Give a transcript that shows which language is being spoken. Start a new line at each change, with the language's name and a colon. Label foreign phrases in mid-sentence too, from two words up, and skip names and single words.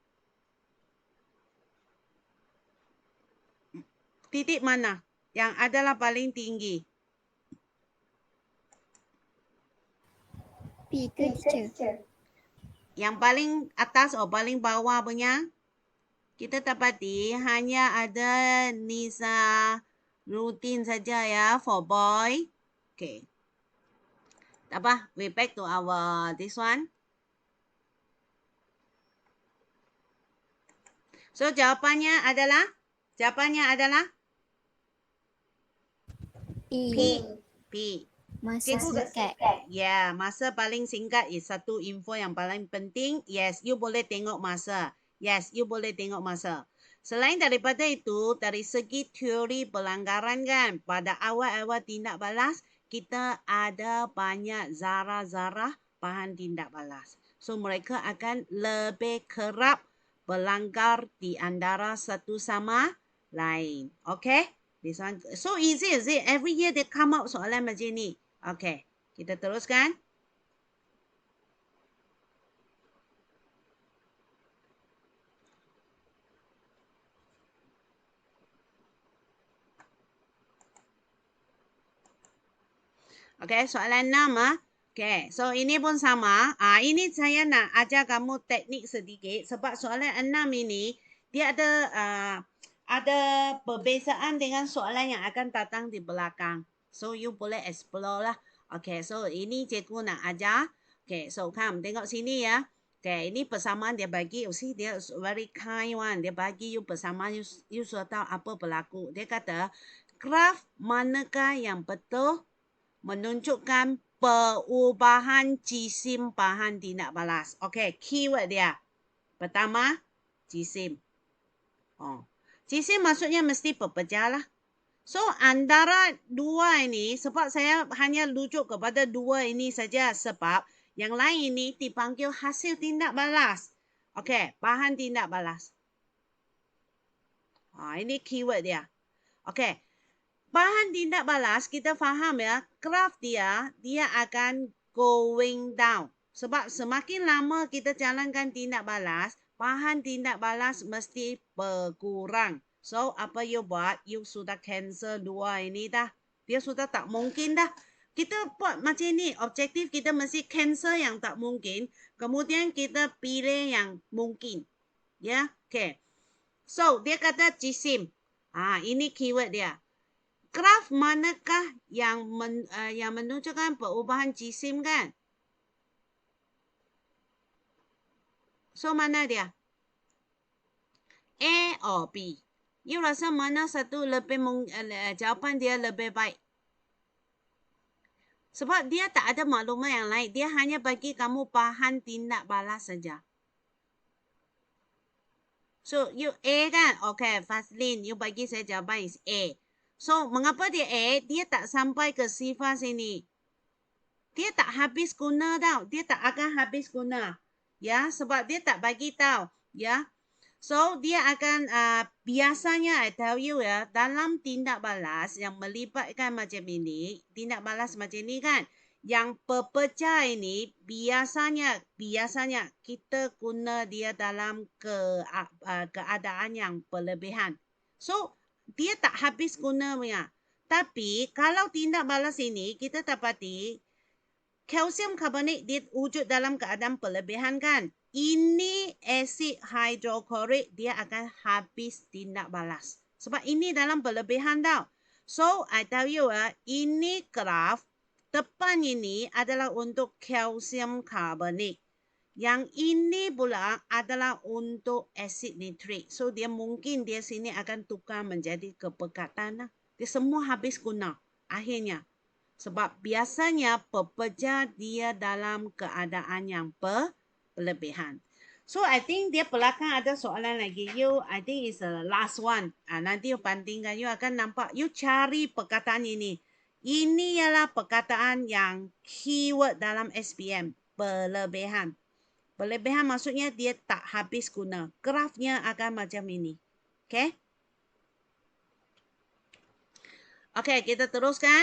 Malay: Titik mana yang adalah paling tinggi? P ke teacher? Yang paling atas atau paling bawah punya? Kita dapati hanya ada Nisa rutin saja ya
English: for boy.
Malay: Okay. Tak apa,
English: we back to our this one.
Malay: So jawapannya adalah P. Masa singkat. Ya, masa paling singkat is satu info yang paling penting. Yes, you boleh tengok masa. Selain daripada itu, dari segi teori pelanggaran kan, pada awal-awal tindak balas, kita ada banyak zarah-zarah bahan tindak balas. So, mereka akan lebih kerap berlanggar di antara satu sama lain.
English: Okay? This one, so easy, is it? Every year they come out
Malay: soalan macam ni. Okay, kita teruskan. Okay, soalan 6. Okay, so ini pun sama. Ini saya nak ajar kamu teknik sedikit sebab soalan 6 ini dia ada perbezaan dengan soalan yang akan datang di belakang. So you boleh explore lah. Okay, so ini cikgu nak ajar. Okay, so come tengok sini ya. Okay, ini persamaan dia bagi.
English: You see, dia very kind one.
Malay: Dia bagi you persamaan, you sudah tahu apa berlaku. Dia kata, graf manakah yang betul menunjukkan perubahan jisim bahan tindak balas. Okay, keyword dia. Pertama, jisim. Jisim maksudnya mesti pepecah lah. So, antara dua ini, sebab saya hanya rujuk kepada dua ini saja sebab yang lain ini dipanggil hasil tindak balas. Okay, bahan tindak balas. Ini keyword dia. Okay. Bahan tindak balas, kita faham ya, graf dia akan
English: going down.
Malay: Sebab semakin lama kita jalankan tindak balas, bahan tindak balas mesti berkurang. So, apa you buat? You sudah cancel dua ini dah. Dia sudah tak mungkin dah. Kita buat macam ni, objektif kita mesti cancel yang tak mungkin. Kemudian kita pilih yang mungkin. Ya, okay. So, dia kata jisim. Ini keyword dia. Graf manakah yang menunjukkan perubahan jisim kan? So, mana dia?
English: A or B?
Malay: You rasa mana satu lebih jawapan dia lebih baik? Sebab dia tak ada maklumat yang lain. Dia hanya bagi kamu bahan tindak balas saja. So, you A kan? Okay, Fazlin, you bagi saya jawapan is A. So, mengapa dia A? Dia tak sampai ke sifat sini. Dia tak habis guna tau. Dia tak akan habis guna. Ya, sebab dia tak bagi tahu. Ya. So, dia akan, biasanya,
English: I tell you
Malay: ya, dalam tindak balas yang melibatkan macam ini, tindak balas macam ini kan, yang pepecah ini, biasanya kita guna dia dalam keadaan yang berlebihan. So, dia tak habis guna punya. Tapi, kalau tindak balas ini, kita dapati, kalsium karbonik dia wujud dalam keadaan berlebihan kan. Ini asid hidroklorik dia akan habis tindak balas. Sebab ini dalam berlebihan tau. So,
English: I tell you
Malay: ini graf depan ini adalah untuk kalsium karbonik. Yang ini pula adalah untuk asid nitrik. So, dia mungkin dia sini akan tukar menjadi kepekatan. Dia semua habis guna akhirnya. Sebab biasanya pepecah dia dalam keadaan yang berlebihan.
English: So, I think
Malay: dia belakang ada soalan lagi.
English: I think it's the last one.
Malay: Nanti you bandingkan. You akan nampak. You cari perkataan ini. Ini ialah perkataan yang keyword dalam SPM. Berlebihan. Berlebihan maksudnya dia tak habis guna. Grafnya akan macam ini. Okay? Okay, kita teruskan.